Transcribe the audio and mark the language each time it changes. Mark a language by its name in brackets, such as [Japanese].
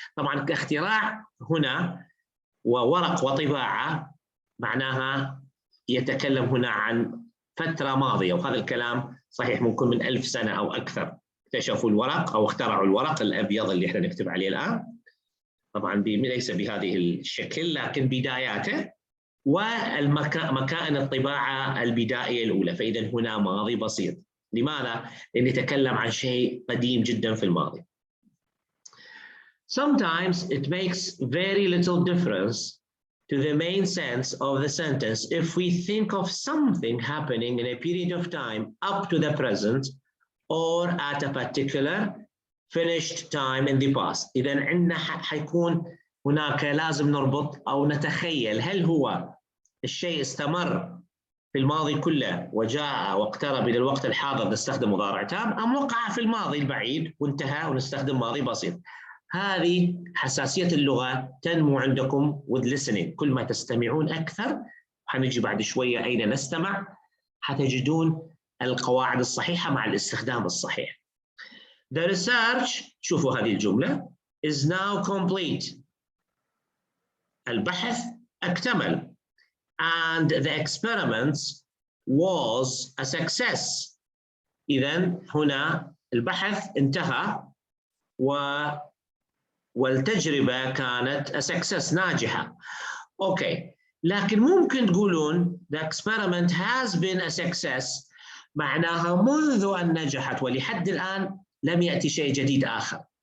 [Arabic] طبعا كاختراع هنا وورق وطباعة معناها يتكلم هنا عن فترة ماضية، وهذا الكلام صحيح ممكن من 1000 سنة أو أكثر اكتشفوا الورق أو اخترعوا الورق الأبيض اللي احنا نكتب عليه الآن. طبعا ليس بهذه الشكل لكن بداياته، ومكائن الطباعة البدائية الأولى. فإذا هنا ماضي بسيط. لماذا؟ لأن يتكلم عن شيء قديم جدا في الماضي. [English] Sometimes it makes very little difference to the main sense of the sentence if we think of something happening in a period of time up to the present or at a particular finished time in the past. [Arabic] إذا عندنا حيكون هناك لازم نربط أو نتخيل هل هو الشيء استمر في الماضي كله وجاء واقترب إلى الوقت الحاضر نستخدم مضارع تام، أم وقع في الماضي البعيد وانتهى ونستخدم ماضي بسيط. هذه حساسية اللغة تنمو عندكم [English] with listening. [Arabic] كل ما تستمعون أكثر، حنجي بعد شوية أين نستمع، حتجدون القواعد الصحيحة مع الاستخدام الصحيح. [English] The research، [Arabic] شوفوا هذه الجملة، [English] is now complete. [Arabic] البحث اكتمل. [English] And the experiments was a success. [Arabic] إذن هنا البحث انتهى والتجربة كانت [English] a success، [Arabic] ناجحة. أوكي، لكن ممكن تقولون [English] the experiment has been a success [Arabic] معناها منذ أن نجحت ولحد الآن لم يأتي شيء جديد آخر.